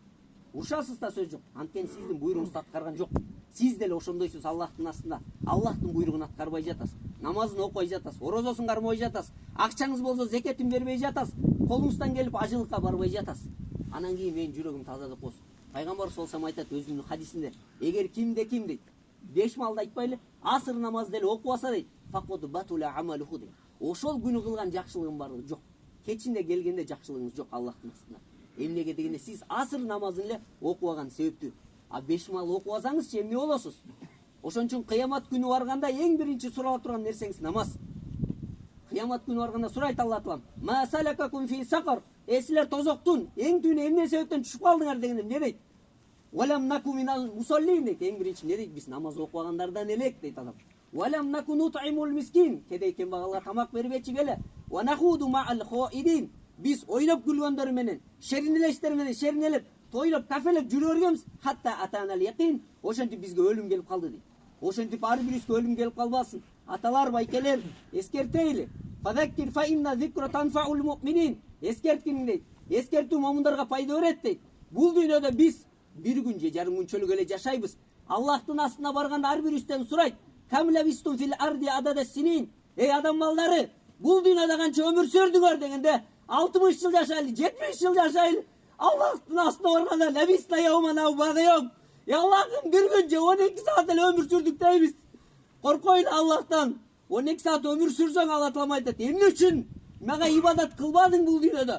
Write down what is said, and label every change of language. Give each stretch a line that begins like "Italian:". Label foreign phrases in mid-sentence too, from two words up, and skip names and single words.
Kyrgyz: Урушасыз да, сөз жок. Анткени сиздин буйругуңузду аткарган жок. Сиз деле ошондойсуз Аллахтын астында. Аллахтын буйругун аткарбай жатасыз. Намазын окубай жатасыз, орозосун кармабай жатасыз. Акчаңыз болсо зекетин бербей жатасыз. Колуңуздан келип ажылыкка барбай жатасыз. Анан кийин мен жүрөгүм таза деп коесуз. Пайгамбар
Arabic: صلى الله عليه وسلم
Kyrgyz: айтат өзүнүн хадисинде, эгер кимде ким дейт, 5 малды айтпайлы, асыр намаз деле окубаса дейт,
Arabic: فقد بطل عمله
Kyrgyz: дейт. Ошол күнү кылган жакшылыгын бары жок. Кечинде келгенде жакшылыгыңыз жок Аллахтын астында. Эмнеге дегенде сиз асыр намазын эле окубаган себептүү. А 5 мал окубасаңыз эмне болосуз? Ошон үчүн кыямат күнү барганда эң биринчи сурала турган нерсеңиз намаз. Кыямат күнү барганда сурайт Алла таалам:
Arabic: "ما سلككم في سقر?"
Kyrgyz: Силер тозоктун эң түбүнө эмне себептен түшүп калдыңар дегенде эмне дейт?
Arabic: "ولم نك من المصلين" дейт.
Kyrgyz: Эң биринчи эмне дейт? Биз намаз окубагандардан элек дейт адам.
Arabic: "ولم نك نطعم المسكين"
Kyrgyz: кедей кембагалга тамак бербечи беле.
Arabic: "ونخوض مع الخائضين"
Kyrgyz: биз ойноп күлгөндөр менен, шеринелештер менен шеринелеп, тойлоп, кафелеп жүрө бергенбиз.
Arabic: "حتى أتانا اليقين"
Kyrgyz: ошентип бизге өлүм келип калды дейт. Ошентип ар бирибизге өлүм келип калбасын. Аталар, байкелер, эскертейли.
Arabic: "فذكر فإن الذكرى تنفع المؤمنين" эскерткин дейт.
Kyrgyz: Эскертүү момундарга пайда берет дейт. Бул дүйнөдө биз бир күн же жарым күнчөлүк эле жашайбыз. Аллахтын астына барганда ар бирибизден сурайт:
Arabic: "كم لبثتم في الأرض عدد سنين"
Kyrgyz: Эй адам балдары, бул дүйнөдө канча өмүр сүрдүңөр дегенде, 60 жыл жашайлы, 70 жыл жашайлы. Аллахтын астына барганда
Arabic: لبثنا يوما أو بعض يوم.
Kyrgyz: Аллахым бир күн же 12 саат эле өмүр сүрдүк дейбиз. Коркойлу Аллахтан. 12 саат өмүр сүрсөң Алла таалам айтат: "Эмне үчүн мага ибадат кылбадың бул дүйнөдө?